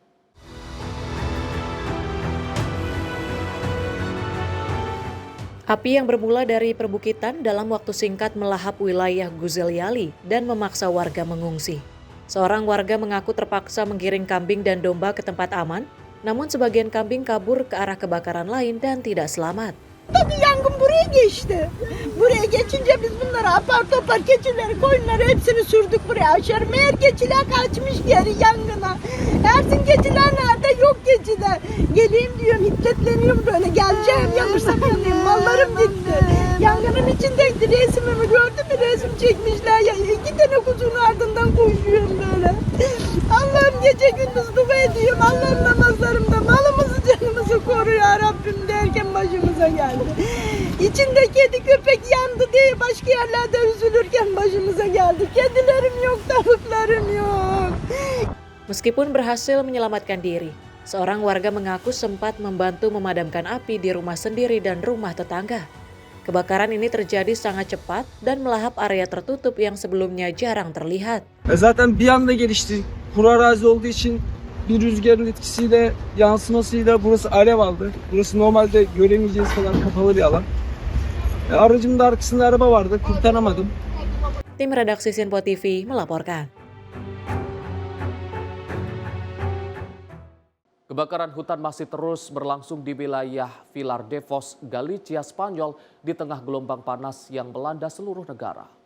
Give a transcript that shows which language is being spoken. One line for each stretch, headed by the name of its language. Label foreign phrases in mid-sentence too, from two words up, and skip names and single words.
Indonesian: Api yang bermula dari perbukitan dalam waktu singkat melahap wilayah Güzelyali dan memaksa warga mengungsi. Seorang warga mengaku terpaksa menggiring kambing dan domba ke tempat aman, namun sebagian kambing kabur ke arah kebakaran lain dan tidak selamat.
Turkish: Tabii yangın buraya geçti. Buraya geçince biz bunları apar topar keçileri, koyunları hepsini sürdük buraya aşağı. Meğer keçiler kaçmış geri yangına. Ersin keçiler nerede? Yok keçiler. Geleyim diyorum, hiddetleniyorum böyle. Geleceğim yanırsa bileyim. Mallarım gitti. Yangının içindeydi. Resmimi gördün mü? Resim çekmişler. Ya, 2 tane kuzunun ardından koşuyorum böyle. Allah'ım gece gündüz dua ediyorum. Allah'ım namazlarımda malımızı canımızı koru ya Rabbim derken başımıza geldi. İçinde kedi köpek yandı diye başka yerlerde üzülürken başımıza geldi. Kedilerim yok, tavuklarım yok.
Indonesian: Meskipun berhasil menyelamatkan diri, seorang warga mengaku sempat membantu memadamkan api di rumah sendiri dan rumah tetangga. Kebakaran ini terjadi sangat cepat dan melahap area tertutup yang sebelumnya jarang terlihat.
Turkish: Zaten bir anda gelişti. Kuru arazi olduğu için bir rüzgarın etkisiyle, yansımasıyla burası alev aldı. Burası normalde göremeyeceğiz kadar kapalı bir alan. Aracımın da arkasında araba vardı, kurtaramadım.
Indonesian: Tim redaksi Sinpo TV melaporkan. Kebakaran hutan masih terus berlangsung di wilayah Vilar de Foz, Galicia, Spanyol di tengah gelombang panas yang melanda seluruh negara.